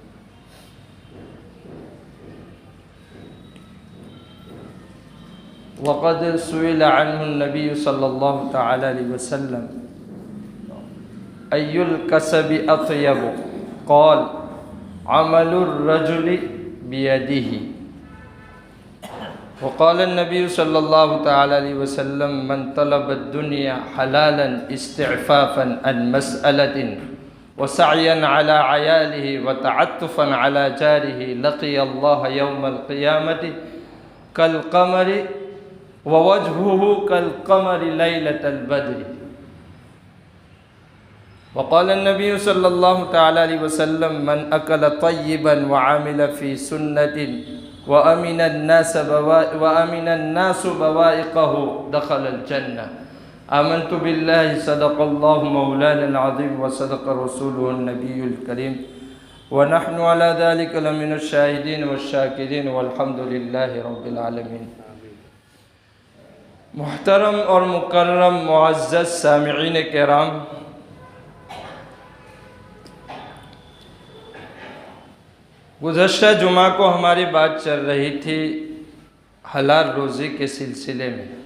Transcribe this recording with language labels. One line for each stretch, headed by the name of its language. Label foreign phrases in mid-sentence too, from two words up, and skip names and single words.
Arabic: وقد سئل عنه النبي صلى الله تعالى عليه وسلم أي الكسب أطيب قال عمل الرجل بيده. وقال النبي صلى الله تعالى عليه وسلم من طلب الدنيا حلالا استعفافا عن مسألة وسعيا على عياله وتعطفا على جاره لقي الله يوم القيامة كالقمر ووجهه كالقمر ليلة البدر. وقال النبي صلى الله تعالى عليه وسلم من أكل طيبا وعمل في سنة وأمن الناس بوائقه دخل الجنة. آمنت بالله صدق الله مولانا العظيم وصدق رسوله النبي الكريم ونحن على ذلك لمن الشاهدين والشاكرين والحمد لله رب العالمين.
Urdu: محترم اور مکرم معزز سامعین کرام، گزشتہ جمعہ کو ہماری بات چل رہی تھی حلال روزی کے سلسلے میں.